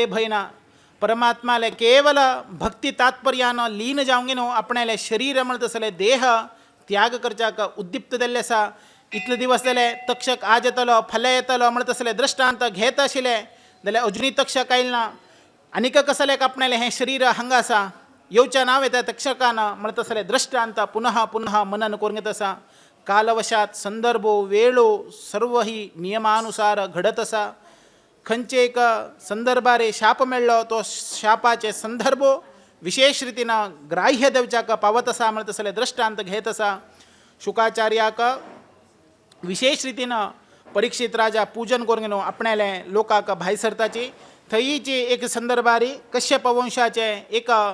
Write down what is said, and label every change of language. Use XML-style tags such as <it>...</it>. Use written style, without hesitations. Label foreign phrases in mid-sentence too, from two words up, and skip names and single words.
<kok>भय ना परमात्माले केवल भक्ती तात्पर्यान लीन जावंक गेनो आपणाले शरीर म्हणत असले देह त्याग करच्याक उद्दिप्त जाल्ले आसा इतले दिवस जाले तक्षक आज येतलो फाल्यां येतलो म्हणत असले दृष्टांत घेत आशिल्ले जाल्यार अजुनी तक्षक आयले ना आनीक कसलेक आपणाले हें शरीर हांगा आसा येवच्या नांव येता तक्षकान म्हणत असले दृष्टांत पुनः पुनः मनन करून घेत आसा कालवशात संदर्भो वेळो सर्व ही नियमानुसार घडत आसा खंयचे एक संदर्भारे शाप मेळ्ळो तो शापाचे संदर्भो विशेष रितीनं ग्राह्य देवच्याक पावत आसा म्हणत असले दृष्टांत घेत आसा शुकाचार्याक विशेष रितीनं परीक्षित राजा पूजन करून गेलो आपणाले लोकांक भाई सरताची थंयची एक संदर्भारी कश्यप वंशाचे एक</kok>